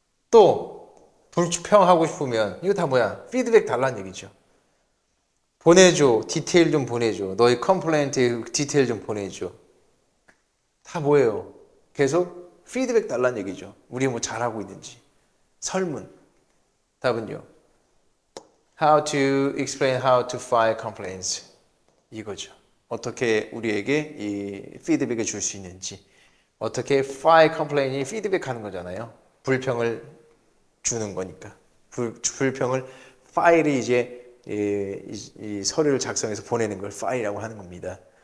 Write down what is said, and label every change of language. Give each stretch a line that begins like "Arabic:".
Korean: 또 불평하고 싶으면 이거 다 뭐야? 피드백 달라는 얘기죠. 보내줘. 디테일 좀 보내줘. 너의 컴플레인트 디테일 좀 보내줘. 다 뭐예요? 계속 피드백 달라는 얘기죠. 우리 뭐 잘하고 있는지. 설문. 답은요.
English: How to explain how to file complaints.
Korean: 이거죠. 어떻게 우리에게 이 피드백을 줄 수 있는지. 어떻게 file complaint이 피드백하는 거잖아요. 불평을 주는 거니까. 불평을 파일이 이제 이 서류를 작성해서 보내는 걸 파일이라고 하는 겁니다.